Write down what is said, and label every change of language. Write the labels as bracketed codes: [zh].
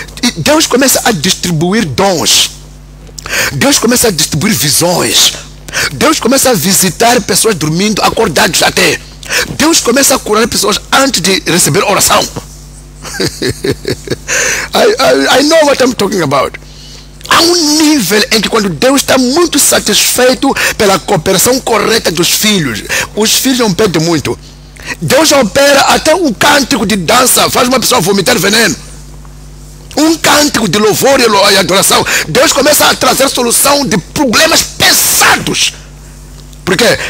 [pt] E Deus começa a distribuir dons. Deus começa a distribuir visões. Deus começa a visitar pessoas dormindo, acordados até. Deus começa a curar pessoas antes de receber oração. [en] I know what I'm talking about. [pt] Há um nível em que quando Deus está muito satisfeito pela cooperação correta dos filhos, os filhos não pedem muito. Deus opera até um cântico de dança, faz uma pessoa vomitar veneno. Um cântico de louvor e adoração. Deus começa a trazer solução de problemas pesados. Por quê?